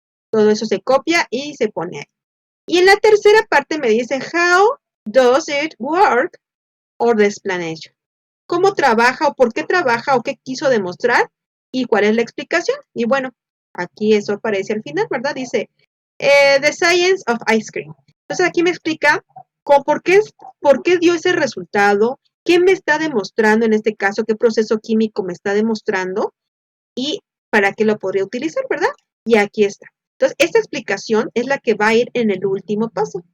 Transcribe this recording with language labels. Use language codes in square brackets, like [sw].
[es] Todo eso se copia y se pone ahí. Y en la tercera parte me dice [en] how does it work or the explanation. [es] ¿Cómo trabaja o por qué trabaja o qué quiso demostrar y cuál es la explicación? Y bueno, aquí eso aparece al final, ¿verdad? Dice [en] the science of ice cream. [es] Entonces aquí me explica por qué dio ese resultado, qué me está demostrando en este caso, qué proceso químico me está demostrando y para qué lo podría utilizar, ¿verdad? Y aquí está. Entonces, esta explicación es la que va a ir en el último paso.